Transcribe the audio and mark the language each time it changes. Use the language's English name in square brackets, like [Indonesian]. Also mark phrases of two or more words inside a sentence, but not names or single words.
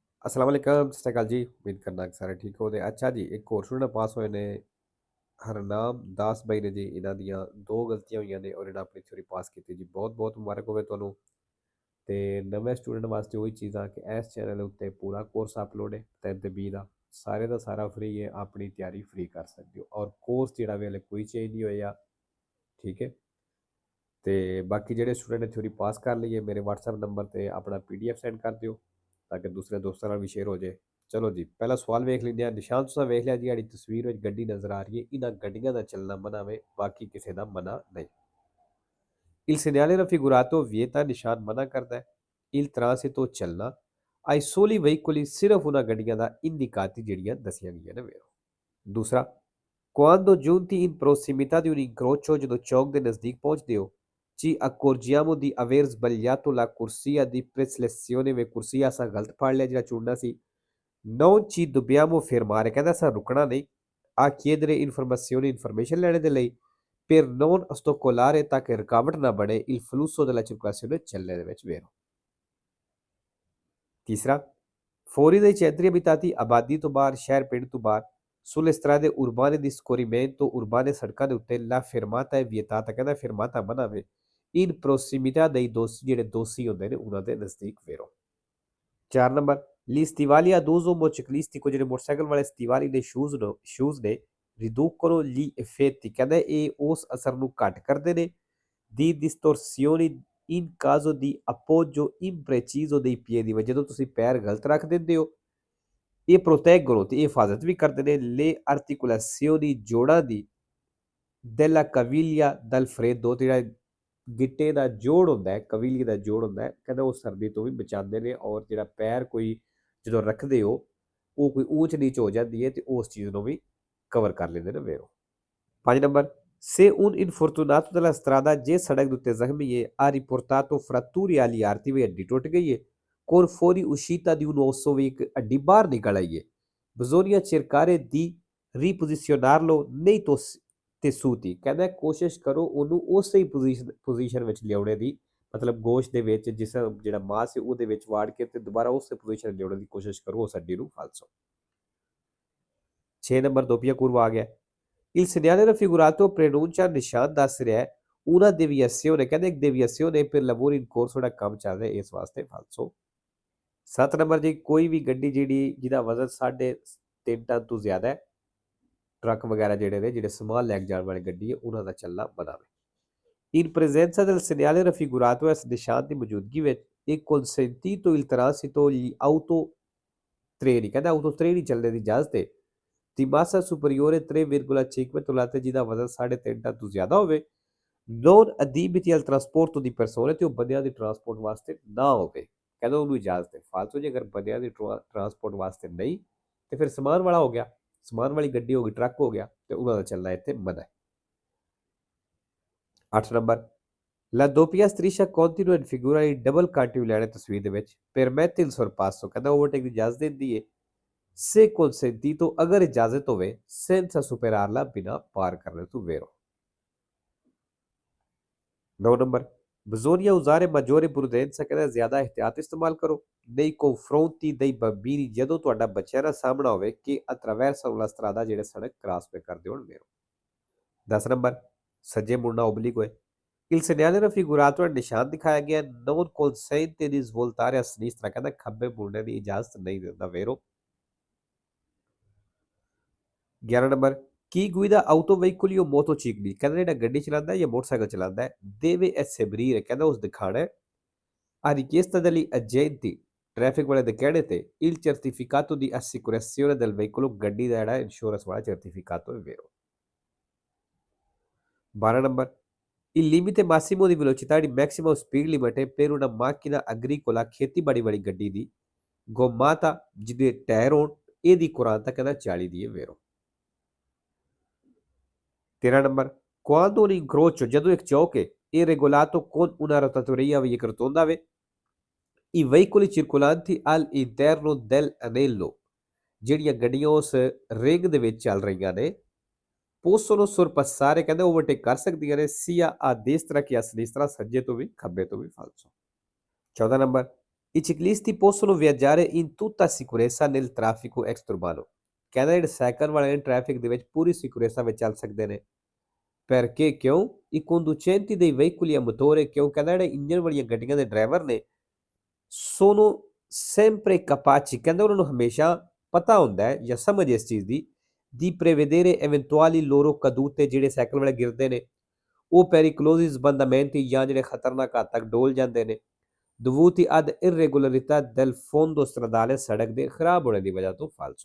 [Arabic] السلام عليكم, [Punjabi] ਸਤ ਸ੍ਰੀ ਅਕਾਲ ਜੀ। ਉਮੀਦ ਕਰਨਾ ਕਿ ਸਾਰੇ ਠੀਕ ਹੋਗੇ। ਅੱਛਾ ਜੀ, ਇੱਕ ਹੋਰ ਸਟੂਡੈਂਟ ਪਾਸ ਹੋਏ ਨੇ ਹਰਨਾਮ ਦਾਸ ਬਾਈ ਨੇ ਜੀ। ਇਹਨਾਂ ਦੀਆਂ ਦੋ ਗਲਤੀਆਂ ਹੋਈਆਂ ਨੇ ਔਰ ਇਹਨਾਂ ਆਪਣੀ ਥਿਊਰੀ ਪਾਸ ਕੀਤੀ ਜੀ। ਬਹੁਤ ਬਹੁਤ ਮੁਬਾਰਕ ਹੋਵੇ ਤੁਹਾਨੂੰ। ਤੇ ਨਵੇਂ ਸਟੂਡੈਂਟ ਵਾਸਤੇ ਉਹੀ ਚੀਜ਼ਾਂ ਕਿ ਇਸ ਚੈਨਲ ਉੱਤੇ ਪੂਰਾ ਕੋਰਸ ਅਪਲੋਡ ਹੈ 3 ਤੇ 20 ਦਾ ਸਾਰਾ ਫ੍ਰੀ ਹੈ। ਆਪਣੀ ਤਿਆਰੀ ਫ੍ਰੀ ਕਰ ਸਕਦੇ ਹੋ ਔਰ ਕੋਰਸ ਜਿਹੜਾ ਵੇ ਹਲੇ ਕੋਈ ਚੇਂਜ ਨਹੀਂ ਹੋਇਆ। ਠੀਕ ਹੈ। ਤੇ ਬਾਕੀ ਜਿਹੜੇ ਸਟੂਡੈਂਟ ਨੇ ਥਿਊਰੀ ਪਾਸ ਕਰ ਲਈ ਹੈ ਮੇਰੇ WhatsApp ਨੰਬਰ ਤੇ ਆਪਣਾ PDF ਸੈਂਡ ਕਰ ਦਿਓ ਤਾਂ ਕਿ ਦੂਸਰੇ ਦੋਸਤਾਂ ਨਾਲ ਵੀ ਸ਼ੇਅਰ ਹੋ ਜਾਏ। ਚਲੋ ਜੀ, ਪਹਿਲਾ ਸਵਾਲ ਵੇਖ ਲੈਂਦੇ ਹਾਂ। ਨਿਸ਼ਾਨ ਤੁਸੀਂ ਵੇਖ ਲਿਆ ਜੀ, ਜਿਹੜੀ ਤਸਵੀਰ ਵਿੱਚ ਗੱਡੀ ਨਜ਼ਰ ਆ ਰਹੀ ਹੈ, ਇਹਨਾਂ ਗੱਡੀਆਂ ਦਾ ਚੱਲਣਾ ਮਨਾ ਵੇ, ਬਾਕੀ ਕਿਸੇ ਦਾ ਮਨਾ ਨਹੀਂ। [Italian] Il segnale raffigurato vieta [Punjabi] ਨਿਸ਼ਾਨ ਮਨਾ ਕਰਦਾ ਹੈ [Italian] il transito [Punjabi] ਚੱਲਣਾ [Italian] ai soli veicoli [Punjabi] ਸਿਰਫ ਉਹਨਾਂ ਗੱਡੀਆਂ ਦਾ indicati ਜਿਹੜੀਆਂ ਦੱਸੀਆਂ ਗਈਆਂ ਨੇ ਵੇਖੋ। ਦੂਸਰਾ, [Italian] quando giunti in prossimità di un incrocio, [Punjabi] ਜਦੋਂ ਚੌਕ ਦੇ ਨਜ਼ਦੀਕ ਪਹੁੰਚਦੇ ਹੋ, [Italian] ci accorgiamo di aver sbagliato la corsia di preselezione [Punjabi] ਵੇ ਕੁਰਸੀਆ ਅਸਾਂ ਗਲਤ ਫੜ ਲਿਆ ਜਿਹੜਾ ਚੁਣਨਾ ਸੀ। [Italian] non ci dobbiamo fermare [Punjabi] ਕਹਿੰਦਾ ਅਸਾਂ ਰੁਕਣਾ ਨਹੀਂ [Italian] a chiedere informazioni [Punjabi] ਇਨਫੋਰਮੇਸ਼ਨ ਲੈਣੇ ਦੇ ਲਈ [Italian] per non ostacolare [Punjabi] ਤਾਂ ਕਿ ਰੁਕਾਵਟ ਨਾ ਬਣੇ [Italian] il flusso della circolazione [Punjabi] ਚੱਲਣੇ ਦੇ ਵਿੱਚ ਵੇਰੋ। ਤੀਸਰਾ, [Italian] fuori dai centri abitati [Punjabi] ਆਬਾਦੀ ਤੋਂ ਬਾਹਰ, ਸ਼ਹਿਰ ਪਿੰਡ ਤੋਂ ਬਾਹਰ, [Italian] sulle strade urbane di scorrimento urbane [Punjabi] ਸੜਕਾਂ ਦੇ ਉੱਤੇ [Italian] la fermata è vietata [Punjabi] ਕਹਿੰਦਾ fermata ਮਨਾ ਵੇ [Italian] in prossimità dei [Punjabi] ਦੋਸੀ ਜਿਹੜੇ ਦੋਸੀ ਹੁੰਦੇ ਨੇ ਉਹਨਾਂ ਦੇ ਨਜ਼ਦੀਕ ਵੇਰੋ। 4 ਨੰਬਰ, [Italian] gli stivali ad uso motociclistico [Punjabi] ਜਿਹੜੇ ਮੋਟਰਸਾਈਕਲ ਵਾਲੇ ਸਟਿਵਾਲੀ ਦੇ ਸ਼ੂਜ਼ ਨੇ [Italian] riducono gli effetti [Punjabi] ਕਹਿੰਦਾ ਇਹ ਉਸ ਅਸਰ ਨੂੰ ਘੱਟ ਕਰਦੇ ਨੇ [Italian] di distorsioni in caso di appoggio impreciso dei piedi [Punjabi] ਜਦੋਂ ਤੁਸੀਂ ਪੈਰ ਗਲਤ ਰੱਖ ਦਿੰਦੇ ਹੋ। ਇਹ proteggono ਤੇ ਇਹ ਹਿਫਾਜ਼ਤ ਵੀ ਕਰਦੇ ਨੇ [Italian] le articolazioni [Punjabi] ਜੋੜਾਂ ਦੀ [Italian] della caviglia dal freddo [Punjabi] ਤੇ ਜਿਹੜਾ ਗਿੱਟੇ ਦਾ ਜੋੜ ਹੁੰਦਾ ਹੈ, ਕਵੀਲੀ ਦਾ ਜੋੜ ਹੁੰਦਾ ਹੈ, ਕਹਿੰਦਾ ਉਹ ਸਰਦੀ ਤੋਂ ਵੀ ਬਚਾਉਂਦੇ ਨੇ ਔਰ ਜਿਹੜਾ ਪੈਰ ਕੋਈ ਜਦੋਂ ਰੱਖਦੇ ਹੋ ਉਹ ਕੋਈ ਊਚ ਨੀਚ ਹੋ ਜਾਂਦੀ ਹੈ ਤੇ ਉਸ ਚੀਜ਼ ਨੂੰ ਵੀ ਕਵਰ ਕਰ ਲੈਂਦੇ ਨੇ ਵੇਰੋ। 5 ਨੰਬਰ, [Italian] se un infortunato della strada [Punjabi] ਜੇ ਸੜਕ ਦੇ ਉੱਤੇ ਜ਼ਖਮੀ ਹੈ [Italian] ha riportato fratturi agli arti [Punjabi] ਵੀ ਹੱਡੀ ਟੁੱਟ ਗਈ ਹੈ [Italian] con fuori uscita di un osso [Punjabi] ਵੀ ਇੱਕ ਹੱਡੀ ਬਾਹਰ ਨਿਕਲ ਆਈ ਹੈ [Italian] bisogna cercare di riposizionarlo nei tessuti [Punjabi] ਕਹਿੰਦਾ ਕੋਸ਼ਿਸ਼ ਕਰੋ ਉਹਨੂੰ ਉਸੇ ਹੀ ਪੋਜੀਸ਼ਨ ਵਿੱਚ ਲਿਆਉਣੇ ਦੀ ਮਤਲਬ ਗੋਸ਼ਤ ਦੇ ਵਿੱਚ ਜਿਸ ਜਿਹੜਾ ਮਾਸ ਹੈ ਉਹਦੇ ਵਿੱਚ ਵਾੜ ਕੇ ਤੇ ਦੁਬਾਰਾ ਉਸੇ ਪੋਜੀਸ਼ਨ ਲਿਆਉਣ ਦੀ ਕੋਸ਼ਿਸ਼ ਕਰੋ ਉਸ ਹੱਡੀ ਨੂੰ ਫਾਲਸੋ। 6 ਨੰਬਰ [Italian] doppia curva [Punjabi] ਆ ਗਿਆ [Italian] il segnale raffigurato preannuncia [Punjabi] ਨਿਸ਼ਾਨ ਦੱਸ ਰਿਹਾ ਹੈ [Italian] una deviazione [Punjabi] ਕਹਿੰਦੇ ਇੱਕ [Italian] deviazione per lavori in corso [Punjabi] ਜਿਹੜਾ ਕੰਮ ਚੱਲ ਰਿਹਾ ਇਸ ਵਾਸਤੇ ਫਾਲਸੋ। 7 ਨੰਬਰ ਜੀ, ਕੋਈ ਵੀ ਗੱਡੀ ਜਿਹੜੀ ਜਿਹਦਾ ਵਜ਼ਨ 3.5 ਟਨ ਤੋਂ ਜ਼ਿਆਦਾ ਹੈ, ਟਰੱਕ ਵਗੈਰਾ ਜਿਹੜੇ ਨੇ ਜਿਹੜੇ ਸਮਾਨ ਲੈ ਕੇ ਜਾਣ ਵਾਲੀ ਗੱਡੀ ਹੈ ਉਹਨਾਂ ਦਾ ਚੱਲਣਾ ਮਨਾ ਵੇ। [Italian] in presenza del segnale raffigurato [Punjabi] ਇਸ ਨਿਸ਼ਾਨ ਦੀ ਮੌਜੂਦਗੀ ਵਿੱਚ ਇੱਕ [Italian] consentito il transito gli autotreni [Punjabi] ਕਹਿੰਦਾ ਆਟੋ ਟ੍ਰੇਨ ਚੱਲਣੇ ਦੀ ਇਜਾਜ਼ਤ ਹੈ ਦੀ [Italian] massa superiore [Punjabi] 3,5 ਟਨ ਜਿਹਦਾ ਵਜ਼ਨ 3.5 ਟਨ ਤੋਂ ਜ਼ਿਆਦਾ ਹੋਵੇ [Italian] non adibiti al trasporto di persone [Punjabi] ਤੇ ਉਹ ਬੰਦਿਆਂ ਦੀ ਟਰਾਂਸਪੋਰਟ ਵਾਸਤੇ ਨਾ ਹੋਵੇ ਕਹਿੰਦਾ ਉਹਨੂੰ ਇਜਾਜ਼ਤ ਹੈ ਫਾਲਤੂ ਜੇ ਅਗਰ ਬੰਦਿਆਂ ਦੀ ਟਰਾਂਸਪੋਰਟ ਵਾਸਤੇ ਨਹੀਂ ਤੇ ਫਿਰ ਸਮਾਨ ਵਾਲਾ ਹੋ ਗਿਆ, ਸਮਾਨ ਵਾਲੀ ਗੱਡੀ ਹੋ ਗਈ, ਟਰੱਕ ਹੋ ਗਿਆ ਤੇ ਉਹਨਾਂ ਦਾ ਚੱਲਣਾ ਇੱਥੇ ਮਨਾ ਹੈ। 8 ਨੰਬਰ, [Italian] La doppia striscia continua in figura [Punjabi] in [English] double cantilever [Punjabi] ਤਸਵੀਰ ਦੇ ਵਿੱਚ [Italian] permette il sorpasso [Punjabi] ਕਹਿੰਦਾ ਓਵਰਟੇਕ ਦੀ ਇਜਾਜ਼ਤ ਦਿੰਦੀ ਹੈ [Italian] se consentito [Punjabi] ਅਗਰ ਇਜਾਜ਼ਤ ਹੋਵੇ [Italian] senza superarla [Punjabi] ਬਿਨਾ ਪਾਰ ਕਰਨੇ ਤੋਂ ਵੇਰੋ। 9 ਨੰਬਰ, [Italian] bisogna usare maggiore prudenza [Punjabi] ਕਹਿੰਦਾ ਜ਼ਿਆਦਾ ਇhtiyat ਇਸਤੇਮਾਲ ਕਰੋ [Italian] nei confronti dei bambini [Punjabi] ਜਦੋਂ ਤੁਹਾਡਾ ਬੱਚਿਆਂ ਦਾ ਸਾਹਮਣਾ ਹੋਵੇ ਕਿ [Italian] attraversano la strada [Punjabi] ਜਿਹੜੇ ਸੜਕ ਕ੍ਰਾਸ ਪੇ ਕਰਦੇ ਹੋਣ ਵੇਰੋ। 10 ਨੰਬਰ, ਸੱਜੇ ਮੁੜਨਾ obliquo ਹੈ [Italian] il segnale raffigurato [Punjabi] ਨਿਸ਼ਾਨ ਦਿਖਾਇਆ ਗਿਆ [Italian] non consente di svoltare a sinistra [Punjabi] ਕਹਿੰਦਾ ਖੱਬੇ ਮੁੜਨੇ ਦੀ ਇਜਾਜ਼ਤ ਨਹੀਂ ਦਿੰਦਾ ਵੇਰੋ। 11 ਨੰਬਰ, [Italian] chi guida autoveicoli o motocicli [Punjabi] ਕਹਿੰਦਾ ਜਿਹੜਾ ਗੱਡੀ ਚਲਾਉਂਦਾ ਜਾਂ ਮੋਟਰਸਾਈਕਲ ਚਲਾਉਂਦਾ ਹੈ [Italian] deve eseguire [Punjabi] ਕਹਿੰਦਾ ਉਸ ਦਿਖਾਣਾ ਹੈ [Italian] a richiesta degli agenti [Punjabi] ਟ੍ਰੈਫਿਕ ਵਾਲੇ ਦੇ ਕਹਿਣੇ ਤੇ [Italian] il certificato di assicurazione del veicolo [Punjabi] ਗੱਡੀ ਦਾ ਜਿਹੜਾ ਇੰਸ਼ੋਰੈਂਸ ਵਾਲਾ [Italian] certificato è vero। [Punjabi] 12 ਨੰਬਰ, [Italian] il limite massimo di velocità di [English] maximum speed limit [Punjabi] ਹੈ [Italian] per una macchina agricola [Punjabi] ਖੇਤੀਬਾੜੀ ਵਾਲੀ ਗੱਡੀ ਦੀ gommata ਜਿਹਦੇ ਟਾਇਰ ਹੋਣ ਇਹਦੀ ਕੁਰਾਨ ਤਾਂ ਕਹਿੰਦਾ 40 ਦੀ ਹੈ ਵੇਰੋ। 13 ਨੰਬਰ, [Italian] quando un incrocio [Punjabi] ਜਦੋਂ ਇੱਕ ਚੌਕ ਹੈ ਇਹ [Italian] regolato con una rotatoria [Punjabi] ਵੀ ਇੱਕ ਰੋਟੋਂਡਾ ਵੇ [Italian] i veicoli circolanti all'interno dell'anello [Punjabi] ਜਿਹੜੀਆਂ ਗੱਡੀਆਂ ਉਸ ਰਿੰਗ ਦੇ ਵਿੱਚ ਚੱਲ ਰਹੀਆਂ ਨੇ [Italian] possono sorpassare [Punjabi] ਕਹਿੰਦੇ ਓਵਰਟੇਕ ਕਰ ਸਕਦੀਆਂ ਨੇ [Italian] sia a destra che a sinistra [Punjabi] ਸੱਜੇ ਤੋਂ ਵੀ ਖੱਬੇ ਤੋਂ ਵੀ ਫਾਲਸੋ। 14 ਨੰਬਰ, [Italian] I ciclisti possono viaggiare in tutta sicurezza nel traffico extraurbano। [Punjabi] ਕਹਿੰਦਾ ਜਿਹੜੇ ਸਾਈਕਲ ਵਾਲੇ ਨੇ ਟ੍ਰੈਫਿਕ ਦੇ ਵਿੱਚ ਪੂਰੀ ਸਿਕਿਉਰਤਾ ਵਿੱਚ ਚੱਲ ਸਕਦੇ ਨੇ। Perché ਕਿਉਂ? [Italian] I conducenti dei veicoli a motore ਕਿਉਂ? [Punjabi] ਕਹਿੰਦਾ ਜਿਹੜੇ ਇੰਜਨ ਵਾਲੀਆਂ ਗੱਡੀਆਂ ਦੇ ਡਰਾਈਵਰ ਨੇ [Italian] sono sempre capaci [Punjabi] ਕਹਿੰਦਾ ਉਹਨਾਂ ਨੂੰ ਹਮੇਸ਼ਾ ਪਤਾ ਹੁੰਦਾ ਹੈ ਜਾਂ ਸਮਝ ਇਸ ਚੀਜ਼ ਦੀ [Italian] prevedere eventuali loro cadute [Punjabi] ਜਿਹੜੇ ਸਾਈਕਲ ਵਾਲੇ ਗਿਰਦੇ ਨੇ ਉਹ [Italian] pericolosi sbandamenti [Punjabi] ਜਾਂ ਜਿਹੜੇ ਖਤਰਨਾਕ ਹੱਦ ਤੱਕ ਡੋਲ ਜਾਂਦੇ ਨੇ [Italian] dovuti ad irregolarità del fondo stradale [Punjabi] ਸੜਕ ਦੇ ਖਰਾਬ ਹੋਣੇ ਦੀ ਵਜ੍ਹਾ ਤੋਂ ਫਾਲਸੋ।